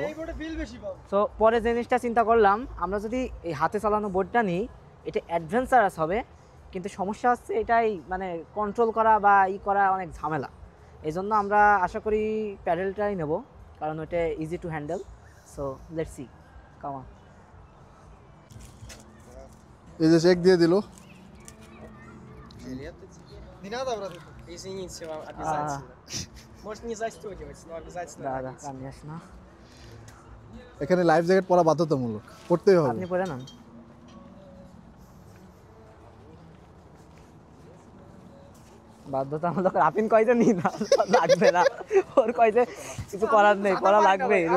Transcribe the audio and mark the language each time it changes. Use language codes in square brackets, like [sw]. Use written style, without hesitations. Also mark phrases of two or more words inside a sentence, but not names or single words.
[bn] সো পরে যে জিনিসটা চিন্তা করলাম, আমরা যদি এই হাতে চালানো বোর্ডটা নিই, এটা অ্যাডভেঞ্চারাস হবে, কিন্তু সমস্যা হচ্ছে এটাই মানে কন্ট্রোল করা বা করা অনেক ঝামেলা। এই জন্য আমরা আশা করি প্যাডেলটাই নেব, কারণ ওইটা [en] easy to handle. so let's see কামা। [bn] এই যে চেক দিয়ে দিল। [ru] Не надо, брат? Извините, вам обязательно. Может не застегивать, но обязательно. [bn] দাদা [ru] наденьте. конечно, [bn] এখানে [en] life jacket [bn] পরা বাধ্যতামূলক, পড়তেই হবে। আপনি পরে নেন। বাধ্যতামূলক আপনি কইতে নি না, লাগবে না, ওর কইতে কিছু করার নেই, পড়া লাগবে রুল।